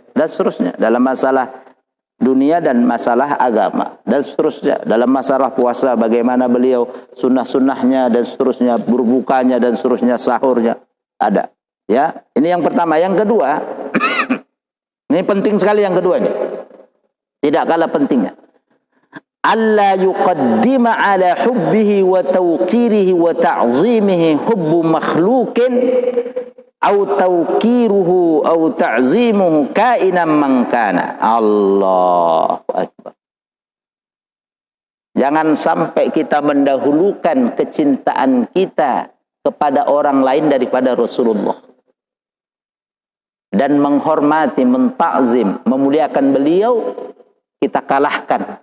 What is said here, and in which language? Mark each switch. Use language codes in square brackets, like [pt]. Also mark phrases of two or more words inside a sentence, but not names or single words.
[id] Dan seterusnya dalam masalah dunia dan masalah agama. Dan seterusnya dalam masalah puasa, bagaimana beliau sunnah-sunnahnya dan seterusnya, berbukanya dan seterusnya, sahurnya ada. Ya, ini yang pertama. Yang kedua, ini penting sekali yang kedua ini. Tidak kalah pentingnya. [ar] ألا يقدم على حبه وتوقيره وتعظيمه حب مخلوق أو توقيره أو تعظيمه كائنا من كان. الله أكبر. [id] Jangan sampai kita mendahulukan kecintaan kita kepada orang lain daripada Rasulullah. Dan menghormati, mentakzim, memuliakan beliau, kita kalahkan.